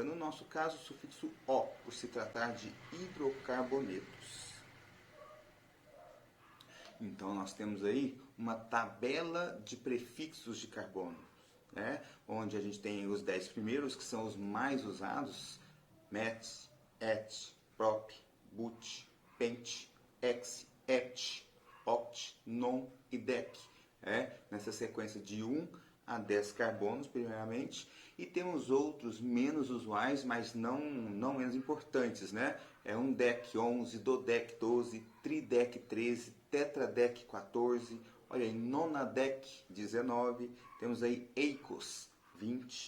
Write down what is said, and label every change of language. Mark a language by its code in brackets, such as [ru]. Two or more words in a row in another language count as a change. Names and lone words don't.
[pt] No nosso caso, o sufixo O, por se tratar de hidrocarbonetos. Então, nós temos aí uma tabela de prefixos de carbono, né? Onde a gente tem os 10 primeiros, que são os mais usados: met, et, prop, but, pent, ex, et, oct, non e dec. Nessa sequência de 1 a 10 carbonos, primeiramente, e temos outros menos usuais, mas não menos importantes, né? Um dec 11, dodec 12, tridec 13, tetradec 14, olha aí, nonadec 19, temos aí eikos 20.